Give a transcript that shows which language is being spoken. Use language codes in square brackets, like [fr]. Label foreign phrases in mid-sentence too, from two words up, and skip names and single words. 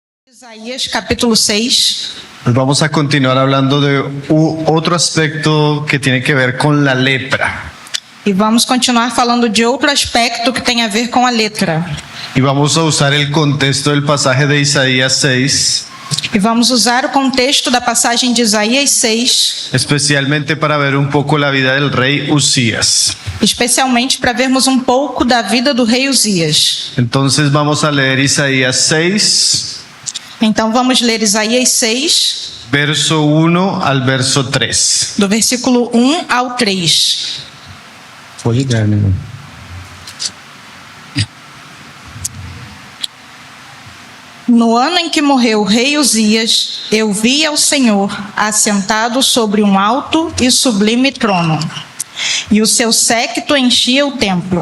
[es] Isaías capítulo 6. Vamos a continuar hablando de otro aspecto que tiene que ver con la lepra. [pt] E vamos continuar falando de outro aspecto que tem a ver com a letra. [es] Y vamos a usar el contexto del pasaje de Isaías 6, [pt] E vamos usar o contexto da passagem de Isaías 6, [es] especialmente para ver un poco la vida del rey Usías. [pt] especialmente para vermos um pouco da vida do rei Uzias. [es] Entonces vamos a leer Isaías 6, [pt] Então vamos ler Isaías 6, [es] verso 1 al verso 3. [pt] do versículo 1 ao 3. No ano em que morreu o rei Uzias, eu vi ao Senhor assentado sobre um alto e sublime trono, e o seu séquito enchia o templo.